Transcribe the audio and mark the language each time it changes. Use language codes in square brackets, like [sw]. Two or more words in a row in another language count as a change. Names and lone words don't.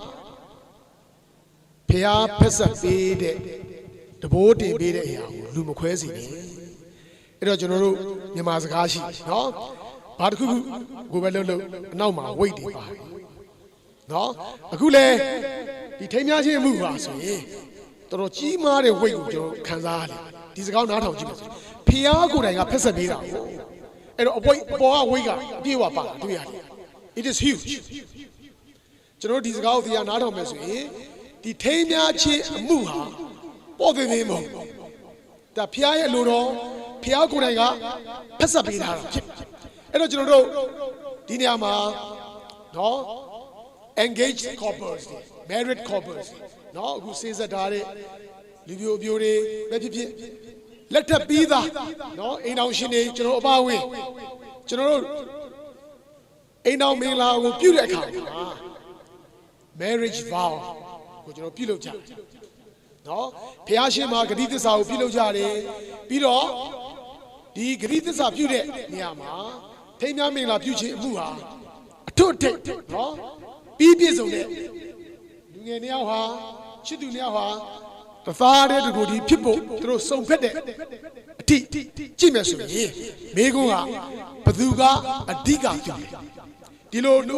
[my] ဘုရားဖက်ဆက်ပေးတဲ့တဘိုးတင်ပေးတဲ့အရာကိုလူမခွဲစီနဲ့အဲ့တော့ကျွန်တော်တို့မြန်မာစကားရှိနော်ဘာတစ်ခုခုကိုပဲလှုပ်အနောက်မှာဝိတ်တွေပါတယ်နော်အခုလေဒီထိမ်းများခြင်းမှုပါဆိုရင်တော်တော်ကြီးမားတဲ့ဝိတ်ကိုကျွန်တော်ခံစားရတယ်ဒီစကားနားထောင်ကြည့် ပါစို့ဖျားကိုယ်တိုင်ကဖက်ဆက်ပေးတာကိုအဲ့တော့အပေါ်ကဝိတ်ကအပြည့်ဝပါတွေ့ရတယ် [en] it is huge [my] ကျွန်တော်ဒီစကားကိုတရားနားထောင်မယ်ဆိုရင်ဒီထိမ်းများခြင်းအမှုဟာပေါ်သေးသေးမဟုတ်ဒါဖျားရဲ့လိုတော့ ဖျားကိုယ်တိုင်ကဖက်ဆက်ပေးတာဖြစ်အဲ့တော့ကျွန်တော်တို့ဒီနေရာမှာနော် [en] engaged couples married couples [my] နော်အခုစဉ်းစားထားတဲ့လူမျိုးအမျိုးတွေပဲဖြစ်ဖြစ် လက်ထပ်ပြီးသားနော်အိမ်တော်ရှင်တွေကျွန်တော်အပါအဝင်ကျွန်တော်တို့အိမ်တော်မင်္ဂလာကိုပြုတဲ့အခါမှာ marriage vow ကိုကျွန်တော်ပြုလုပ်ကြနော်ဖះရှင်မှာဂတိသစ္စာကိုပြုလုပ်ကြတယ်ပြီးတော့ဒီဂတိသစ္စာပြုတဲ့နေရာမှာထိမ်းများမင်္ဂလာပြုခြင်းအမှုဟာအထွတ်အထိပ်နော်ပြီးပြည့်စုံတဲ့လူငယ်နှစ်ယောက်ဟာချစ်သူနှစ်ယောက်ဟာတသားတဲ့တကူဒီဖြစ်ဖို့သူတို့စုံဖက်တဲ့အထိကြည့်မယ်ဆိုရင်မိကုန်းကဘသူကအဓိကပြုတယ်ဒီလို